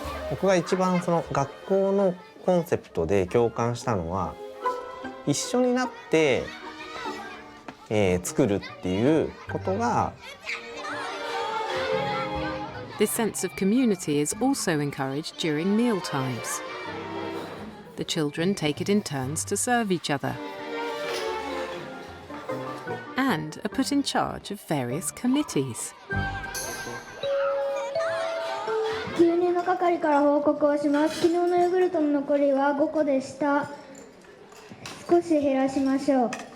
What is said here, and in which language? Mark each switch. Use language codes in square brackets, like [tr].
[ja] 僕が一番その学校のコンセプトで共感したのは、一緒になって、作るっていうことが。 [en] This sense of community is also encouraged during meal times. The children take it in turns to serve each other and are put in charge of various committees. [ja] 牛乳の係から報告をします。昨日のヨーグルトの残りは5個でした。少し減らしましょう。